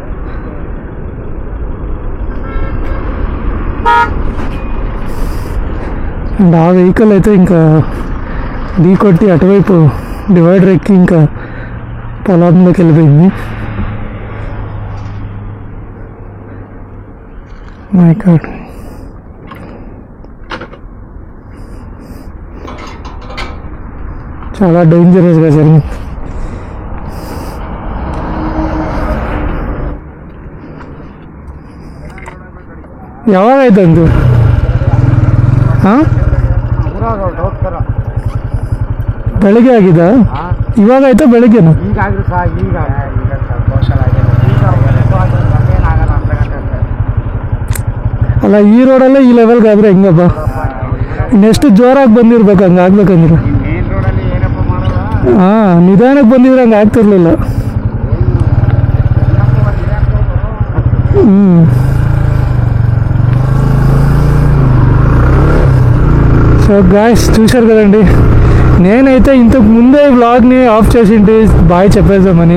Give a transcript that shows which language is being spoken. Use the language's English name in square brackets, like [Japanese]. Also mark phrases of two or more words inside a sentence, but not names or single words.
[Telugu] అండ్ ఆ వెహికల్ అయితే ఇంకా ఢీ కొట్టి అటువైపు డివైడర్ ఎక్కి ఇంకా పొలంలోకి వెళ్ళిపోయింది. [English] My God. [Telugu] చాలా డేంజరస్గా జరిగింది. [Kannada] ಯಾವಾಗಾಯ್ತಂದು ಹಾಂ ಬೆಳಿಗ್ಗೆ ಆಗಿದಾ? ಇವಾಗ ಆಯ್ತಾ ಬೆಳಿಗ್ಗೆನಾ? ಅಲ್ಲ ಈ ರೋಡಲ್ಲೇ ಈ ಲೆವೆಲ್ಗೆ ಆದ್ರೆ ಹೆಂಗಪ್ಪ? ಇನ್ನೆಷ್ಟು ಜೋರಾಗಿ ಬಂದಿರ್ಬೇಕು ಹಂಗೆ ಆಗ್ಬೇಕಂದ್ರೆ. ಹಾಂ, ನಿಧಾನಕ್ಕೆ ಬಂದಿದ್ರೆ ಹಂಗೆ ಆಗ್ತಿರ್ಲಿಲ್ಲ. [English] so guys [Telugu] చూశారు కదండి, నేనైతే ఇంతకు ముందే వ్లాగ్ని ఆఫ్ చేసింటి బాయ్ చెప్పేద్దామని.